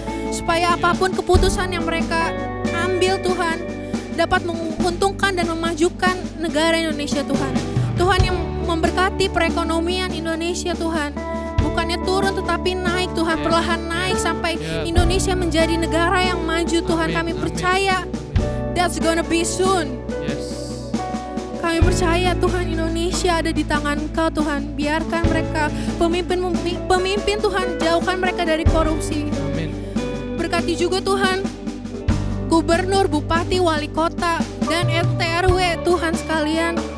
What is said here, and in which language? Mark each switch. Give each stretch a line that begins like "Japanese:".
Indonesian: Supaya apapun keputusan yang mereka ambil Tuhan dapat menguntungkan dan memajukan negara Indonesia Tuhan. Tuhan yang memberkati perekonomian Indonesia Tuhan. Bukannya turun tetapi naik Tuhan, perlahan naik sampai Indonesia menjadi negara yang maju Tuhan. Kami percaya
English: that's gonna be soon.
Indonesian: Kami percaya Tuhan, Indonesia ada di tangan Engkau Tuhan. Biarkan mereka pemimpin Tuhan, jauhkan mereka dari korupsi. Berkati juga Tuhan gubernur, bupati, wali kota, dan RT RW Tuhan sekalian.